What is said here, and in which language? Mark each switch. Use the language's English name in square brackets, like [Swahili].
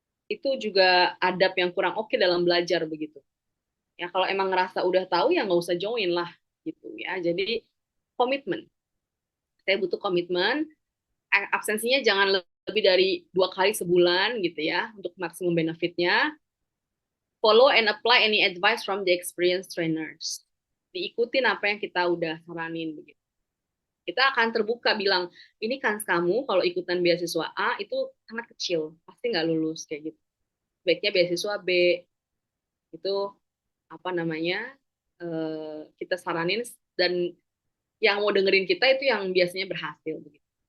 [Indonesian] Itu juga adab yang kurang oke dalam belajar begitu. Ya kalau emang ngerasa udah tahu ya nggak usah join lah gitu ya. Jadi komitmen. Saya butuh komitmen. Absensinya jangan lebih dari 2 kali sebulan gitu ya untuk maksimum benefitnya. [English] Follow and apply any advice from the experienced trainers. [Indonesian] Diikutin apa yang kita udah saranin begitu. Kita akan terbuka bilang, ini kans kamu kalau ikutan beasiswa A itu sangat kecil, pasti nggak lulus kayak gitu. Baiknya beasiswa B, itu apa namanya, kita saranin, dan yang mau dengerin kita itu yang biasanya berhasil begitu.